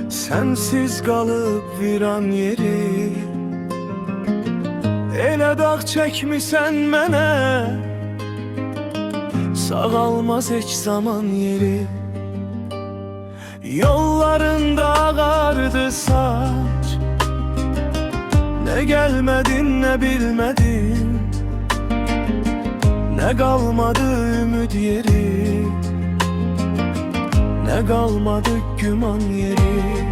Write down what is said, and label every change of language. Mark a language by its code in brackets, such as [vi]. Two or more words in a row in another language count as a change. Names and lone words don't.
[tr] Sensiz kalıp viran yeri, [az] elə dağ çəkmisən mənə, sağalmaz heç zaman yeri. [tr] Yollarında ağardı saç, ne gelmedin ne bilmedin, ne kalmadı ümid yeri, ne kalmadı güman yeri.